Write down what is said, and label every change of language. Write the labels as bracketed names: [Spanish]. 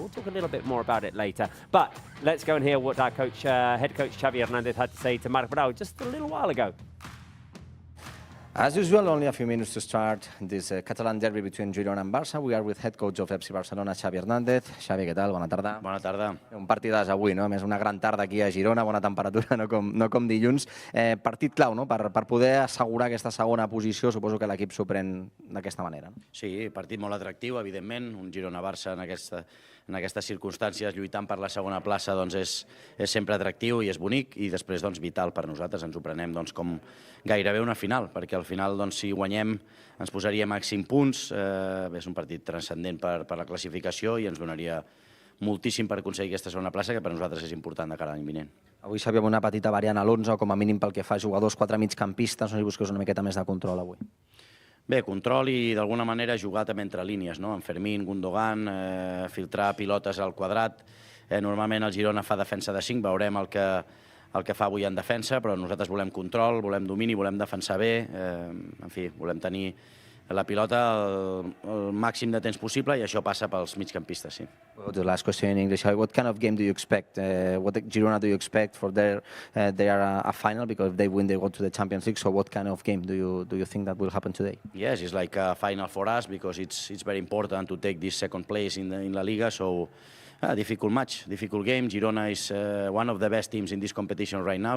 [English] We'll talk a little bit more about it later. But let's go and hear what our head coach Xavi Hernandez had to say to Marc Brau just a little while ago. As usual, only a few minutes to start this Catalan derby between Girona and Barça. We are with head coach of FC Barcelona, Xavi Hernandez. [Catalan] Xavi, què tal? Bona tarda. Bona tarda. Un partidàs avui, no? A més, una gran tarda aquí a Girona, bona temperatura, no com dilluns. Partit clau, no? Per poder assegurar aquesta segona posició, suposo que l'equip s'ho pren d'aquesta manera. No? Sí, partit molt atractiu, evidentment. Un Girona-Barça en aquestes circumstàncies, lluitant per la segona plaça, doncs és sempre atractiu i és bonic, i després doncs, vital per nosaltres. Ens ho prenem doncs, com gairebé una final, perquè al final, doncs, si guanyem, ens posaríem a 5 punts. És un partit transcendent per la classificació i ens donaria moltíssim per aconseguir aquesta segona plaça, que per nosaltres és important de cara a l'any vinent. Avui sabíem una petita variant a l'11, com a mínim pel que fa a jugadors, 4 migcampistes, no sé si busques una miqueta més de control avui. Bé, control i d'alguna manera jugar també entre línies, no? En Fermín, Gundogan, filtrar pilotes al quadrat. Normalment el Girona fa defensa de 5, veurem el que fa avui en defensa, però nosaltres volem control, volem domini, volem defensar bé, en fi, volem tenir la pilota el màxim de temps possible i això passa pels migcampistes, sí. [English] Well, the last question in English, what kind of game do you expect? What Girona do you expect for they are a final? Because if they win, they go to the Champions League. So what kind of game do you think that will happen today? Yes, it's like a final for us because it's very important to take this second place in La Liga. So difficult match, difficult game. Girona is one of the best teams in this competition right now.